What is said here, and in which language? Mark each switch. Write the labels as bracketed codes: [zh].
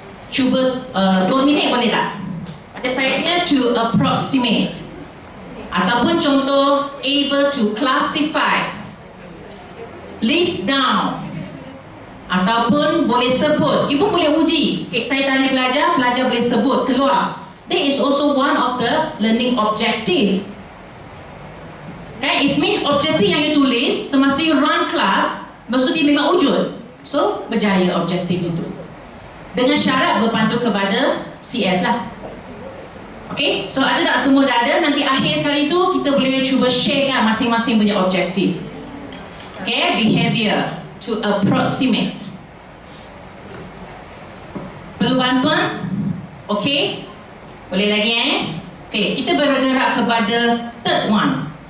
[ms] Cuba 2 minit boleh tak? Macam saya punya [en] to approximate. [ms] Ataupun contoh [en] able to classify, list down, [ms] ataupun boleh sebut. Ibu boleh uji. Okay, saya tanya pelajar, pelajar boleh sebut keluar. [en] That is also one of the learning objective. Right? It means [ms] objektif yang [en] you [ms] tulis semasa [en] you run class, [ms] maksud dia memang wujud. So, berjaya objektif itu. Dengan syarat berpandu kepada CS lah. Okay, so ada tak semua dah ada? Nanti akhir sekali tu kita boleh cuba sharekan masing-masing punya objektif. [en] Okay, behavior to approximate. [ms] Perlu bantuan? Okay, boleh lagi Okay, kita bergerak kepada [en] third one.